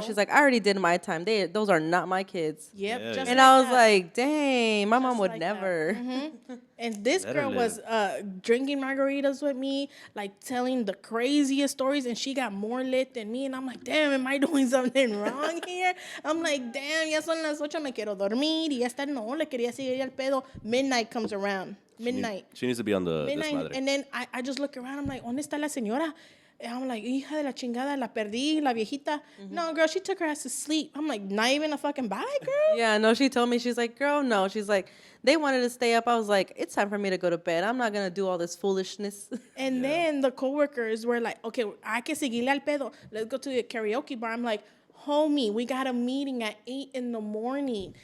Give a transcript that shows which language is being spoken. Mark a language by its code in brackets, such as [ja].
[en] She's like, I already did my time. Those are not my kids. Yep. Yeah. Just and I was like, dang, my mom would never. And this girl was drinking margaritas with me, like telling the craziest stories, and she got more lit than me. And I'm like, damn, am I doing something wrong here? I'm like, damn, [es] ya son las 8, me quiero dormir. Y esta no, le quería seguir el pedo. [en] Midnight comes around. Midnight. She needs to be on the Midnight. [es] Desmadre. [en] And then I just look around. I'm like, [es] ¿dónde está la señora? [en] And I'm like, [es] hija de la chingada, la perdí, la viejita. [en] No, girl, she took her ass to sleep. I'm like, not even a fucking bye, girl? Yeah, no, she told me, she's like, girl, no. She's like, they wanted to stay up. I was like, it's time for me to go to bed. I'm not going to do all this foolishness. And then the coworkers were like, okay, [es] hay que seguirle al pedo. [en] Let's go to the karaoke bar. I'm like, homie, we got a meeting at 8 a.m.